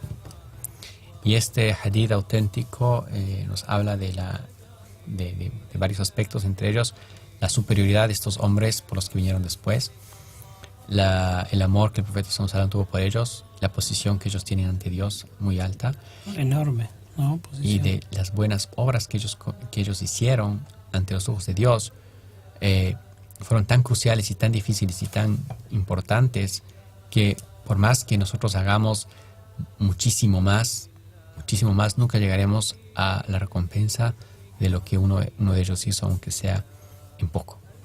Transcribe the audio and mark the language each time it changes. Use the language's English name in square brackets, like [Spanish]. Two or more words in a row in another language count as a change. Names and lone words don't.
[Spanish] Y este hadith auténtico nos habla de varios aspectos, entre ellos la superioridad de estos hombres por los que vinieron después, el amor que el profeta [Arabic] صلى الله عليه وسلم [Spanish] tuvo por ellos, la posición que ellos tienen ante Dios muy alta, Enorme, ¿no? y de las buenas obras que ellos hicieron ante los ojos de Dios, fueron tan cruciales y tan difíciles y tan importantes que por más que nosotros hagamos muchísimo más, nunca llegaremos a la recompensa de lo que uno de ellos hizo, aunque sea en poco.